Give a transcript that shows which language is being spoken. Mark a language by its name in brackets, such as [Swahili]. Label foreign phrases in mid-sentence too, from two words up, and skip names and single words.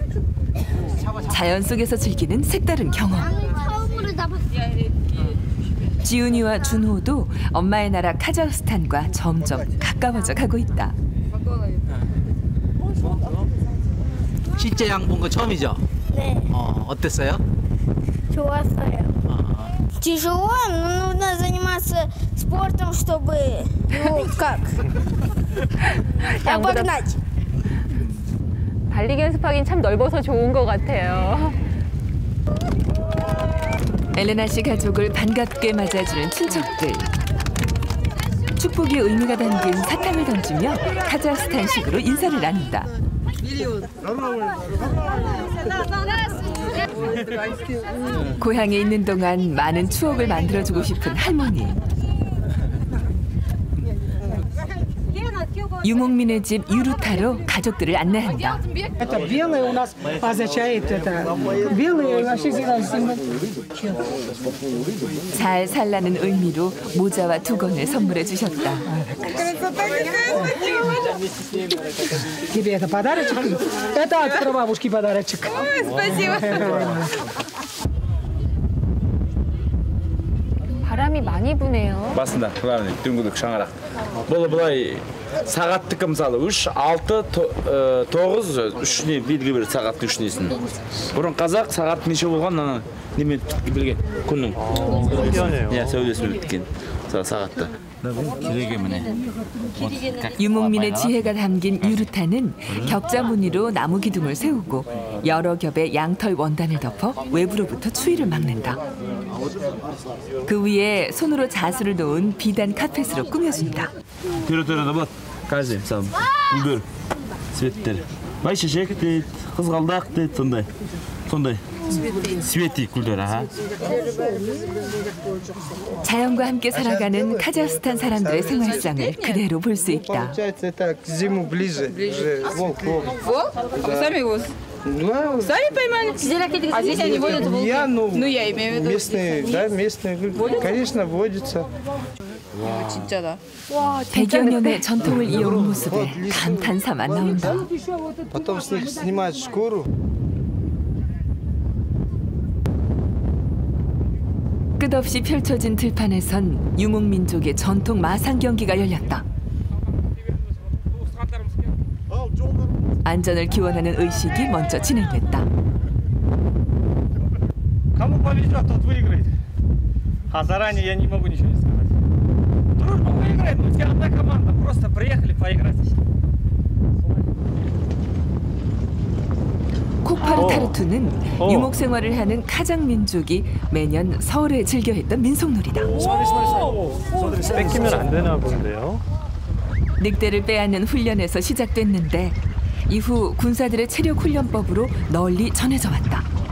[Korean] 자연 속에서 즐기는 색다른 경험. 처음으로 잡았어. 지훈이와 준호도 엄마의 나라 카자흐스탄과 점점 가까워져 가고 있다. 실제 양 본 거 처음이죠? 네. 어땠어요? 좋았어요. [Russian] Тяжело, но нужно заниматься спортом, чтобы, ну, как, обогнать. [Korean] 달리기 연습하기는 참 넓어서 좋은 것 같아요. 엘레나 씨 가족을 반갑게 맞아주는 친척들. 축복의 의미가 담긴 사탕을 던지며 카자흐스탄식으로 인사를 나눈다. 고향에 있는 동안 많은 추억을 만들어주고 싶은 할머니. 유목민의 집 유루타로 가족들을 안내한다. [Russian] Это белое у нас означает это. Белое вообще символ. [Korean] 잘 살라는 의미로 모자와 두건을 선물해 주셨다. [Russian] Тебе это подарочек? Это от прабабушки подарочек. Спасибо. [Korean] 바람이 많이 부네요. [Kazakh] басында главный дөңгелек шаңырақ бұл былай сағаттікі мысалы 3, 6, 9 үшіне белгі бір сағаттың үшінесін бұрын қазақ сағат неше болған ана немен білген күннің сәулесімен біткен сағатты [Korean] 유목민의 지혜가 담긴 유루타는 격자 무늬로 나무 기둥을 세우고 여러 겹의 양털 원단을 덮어 외부로부터 추위를 막는다. 그 위에 손으로 자수를 놓은 비단 카펫으로 꾸며준다. [Kazakh] Түрі-түрі бар қазір мысалы гүлдер цветтер байшешек дейді қызғалдақ дейді сондай 스웨티 굴들 [Korean] 자연과 함께 살아가는 카자흐스탄 사람들의 생활상을 그대로 볼 수 있다. [Russian] Сами его сами поймали? А здесь они водят волки? Ну, я имею в виду. Местные, да, местные, конечно, водятся. [Korean] 진짜다. 100여 년의 전통을 이어온 모습에 감탄사만 나온다. [Russian] Потом с них снимают шкуру. [Korean] 끝없이 펼쳐진 들판에선 유목민족의 전통 마상 경기가 열렸다. 안전을 기원하는 의식이 먼저 진행됐다. [Russian] Кому повезет, тот выиграет. А заранее я не могу ничего не сказать. Дружба выиграет, у тебя одна команда. Просто приехали поиграть. [Korean] 코파르타르투는 유목 생활을 하는 카장 민족이 매년 설에 즐겨 했던 민속놀이다. 뺏기면 안 되나 본데요. 늑대를 빼앗는 훈련에서 시작됐는데 이후 군사들의 체력 훈련법으로 널리 전해져 왔다.